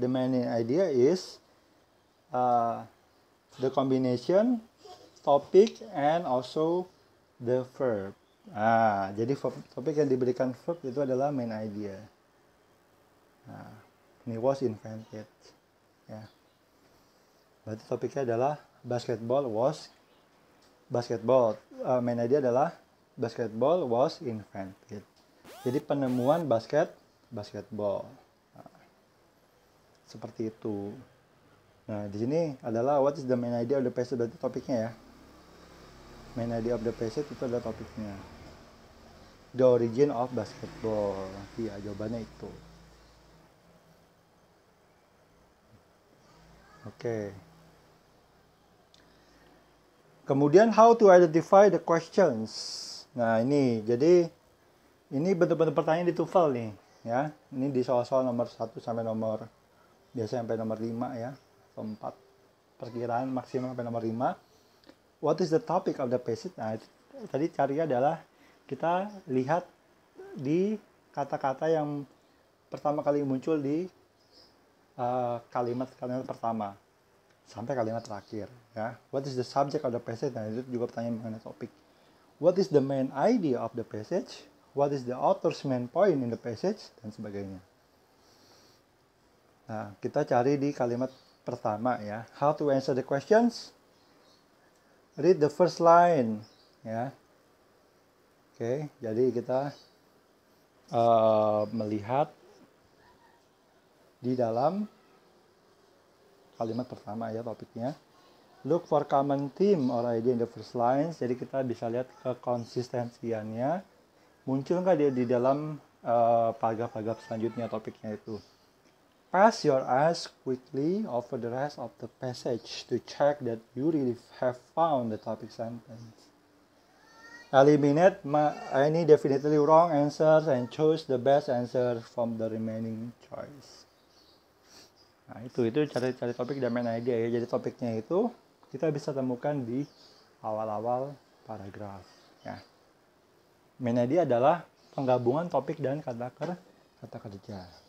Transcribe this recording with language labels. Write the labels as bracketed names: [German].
[English] The main idea is the combination topic and also the verb. [Indonesian] Nah, jadi topik yang diberikan verb itu adalah main idea. Nah, ini [English] was invented, [Indonesian] ya. Berarti topiknya adalah basketball. [English] Main idea adalah basketball was invented. [Indonesian] Jadi penemuan basketball. Nah, seperti itu. Nah, di sini adalah [English] what is the main idea of the passage, [Indonesian] berarti topiknya, ya. Main idea of the passage itu adalah topiknya. [English] The origin of basketball. [Indonesian] Iya, jawabannya itu. Oke. Kemudian [English] how to identify the questions. [Indonesian] Nah, ini jadi ini bentuk-bentuk pertanyaan di TOEFL nih, ya. Ini di soal-soal nomor 1 sampai biasanya sampai nomor 5, ya. Atau 4. Perkiraan maksimal sampai nomor 5. [English] What is the topic of the passage? [Indonesian] Nah, tadi carinya adalah kita lihat di kata-kata yang pertama kali muncul di kalimat pertama. sampai kalimat terakhir ya. [English] What is the subject of the passage? [Indonesian] Nah, itu juga pertanyaan mengenai topik. [English] What is the main idea of the passage? What is the author's main point in the passage? [Indonesian] Dan sebagainya. Nah, kita cari di kalimat pertama ya. [English] How to answer the questions? Read the first line ya. [Indonesian] Oke, jadi kita melihat di dalam kalimat pertama ya topiknya. [English] Look for common theme or idea in the first lines. [Indonesian] Jadi kita bisa lihat kekonsistensiannya. Muncul nggak dia di dalam paragraf-paragraf selanjutnya topiknya itu. [English] Pass your eyes quickly over the rest of the passage to check that you really have found the topic sentence. Eliminate any definitely wrong answers and choose the best answer from the remaining choice. [Indonesian] Nah, itu cari topik dan main idea ya. Jadi topiknya itu kita bisa temukan di awal-awal paragraf ya. Main idea adalah penggabungan topik dan kata kerja.